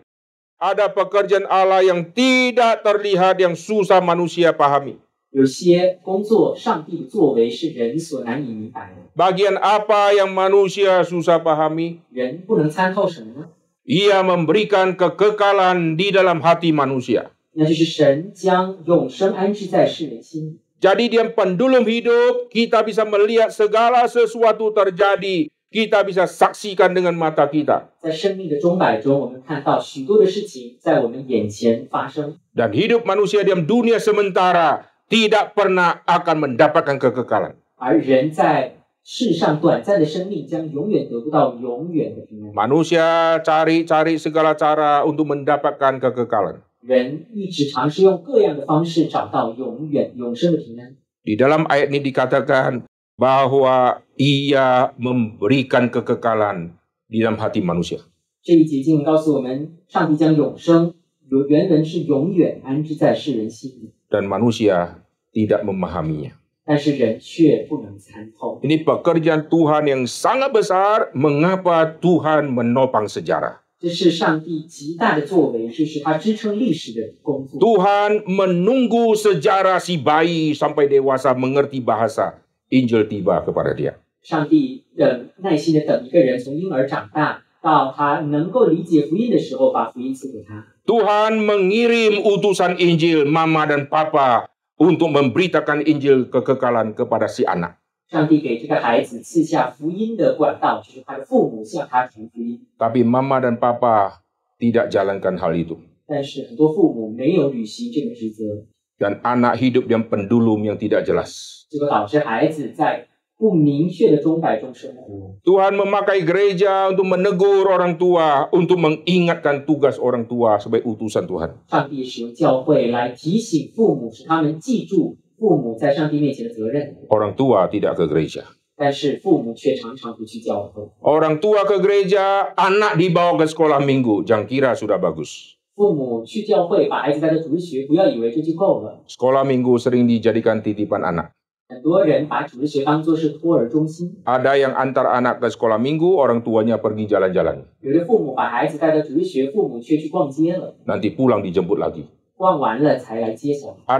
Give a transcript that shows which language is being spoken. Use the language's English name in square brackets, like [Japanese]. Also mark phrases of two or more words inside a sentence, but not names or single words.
[Indonesian] Ada pekerjaan Allah yang tidak terlihat, yang susah manusia pahami. [Chinese] 有些工作，上帝的作为是人所难以明白的。 [Indonesian] Bagian apa yang manusia susah pahami? [Chinese] 人不能参透什么呢？ [Indonesian] Ia memberikan kekekalan di dalam hati manusia. [Chinese] 那就是神将永生安置在世人心里。 [Indonesian] Jadi dia pendulum hidup, kita bisa melihat segala sesuatu terjadi. Kita bisa saksikan dengan mata kita. [Chinese] 在生命的钟摆中，我们看到许多的事情在我们眼前发生。 [Indonesian] Dan hidup manusia dalam dunia sementara tidak pernah akan mendapatkan kekekalan. [Chinese] 而人在世上短暂的生命将永远得不到永远的平安。 [Indonesian] Manusia cari-cari segala cara untuk mendapatkan kekekalan. [Chinese] 人一直尝试用各样的方式找到永生的平安。 [Indonesian] Di dalam ayat ini dikatakan bahwa ia memberikan kekekalan di dalam hati manusia. [Chinese] 这一节经文告诉我们，上帝将永生原文是永远安置在世人心里， [Indonesian] Dan manusia tidak memahaminya. [Chinese] 但是人却不能参透。 [Indonesian] Ini pekerjaan Tuhan yang sangat besar. Mengapa Tuhan menopang sejarah? [Chinese] 这是上帝极大的作为，这是他支撑历史的工作。 [Indonesian] Tuhan menunggu sejarah si bayi sampai dewasa mengerti bahasa. Injil tiba kepada dia. [Chinese] 上帝耐心的等一个人从婴儿长大到他能够理解福音的时候，把福音赐给他。 [Indonesian] Tuhan mengirim utusan Injil, mama dan papa, untuk memberitakan Injil kekekalan kepada si anak. [Chinese] 上帝给这个孩子赐下福音的管道，就是他的父母向他传福音。 [Indonesian] Tapi mama dan papa tidak jalankan hal itu. [Chinese] 但是很多父母没有履行这个职责， [Indonesian] Dan anak hidup yang pendulum yang tidak jelas. [Chinese] 这个导致孩子在不明确的钟摆中生活。 [Indonesian] Tuhan memakai gereja untuk menegur orang tua, untuk mengingatkan tugas orang tua sebagai utusan Tuhan. [Chinese] 上帝使用教会来提醒父母，使他们记住父母在上帝面前的责任。 [Indonesian] Orang tua tidak ke gereja. [Chinese] 但是父母却常常不去教会。 [Indonesian] Orang tua ke gereja, anak dibawa ke sekolah minggu. Jangan kira sudah bagus. [Chinese] 父母去教会，把孩子带到主日学，不要以为这就够了。 [Indonesian] Sekolah minggu sering dijadikan titipan anak. [Chinese] 很多人把主日学当作是托儿中心， [Indonesian] Ada yang antar anak ke sekolah minggu, orang tuanya pergi jalan-jalan. [Chinese] 有的父母把孩子带到主日学，父母却去逛街了， [Indonesian] Nanti pulang dijemput lagi. [Chinese] 逛完了才来接小孩。